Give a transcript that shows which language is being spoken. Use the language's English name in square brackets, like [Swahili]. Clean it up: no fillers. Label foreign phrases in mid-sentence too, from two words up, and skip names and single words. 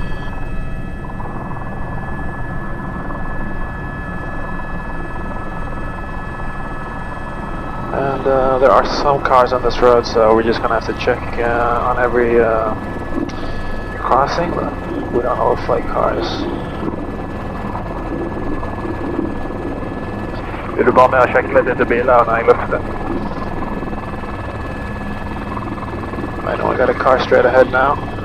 [English] And there are some cars on this road, so we're just gonna have to check on every crossing, but we don't overflight cars. [Norwegian] Vil du bare med å sjekke litt etter biler når jeg løfter? [English] I know I got a car straight ahead now.